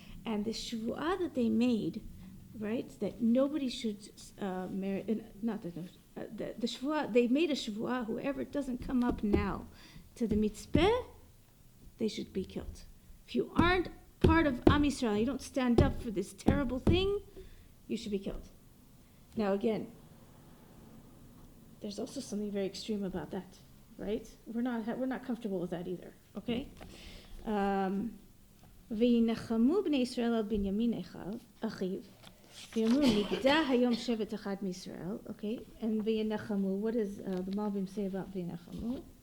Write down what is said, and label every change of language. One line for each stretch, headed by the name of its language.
English: And the shvu'ah that they made, right, that nobody should marry, the shvu'ah, they made a shvu'ah, whoever doesn't come up now to the mitzvah, they should be killed. If you aren't part of Am Yisrael, you don't stand up for this terrible thing, you should be killed. Now again, there's also something very extreme about that. Right? We're not comfortable with that either. Okay?
Hebrew: וינחמו בני ישראל על בנימין אחיו, ויאמרו נגדע היום שבט אחד מישראל.
English: Okay? And וינחמו, what does the Malbim say about וינחמו?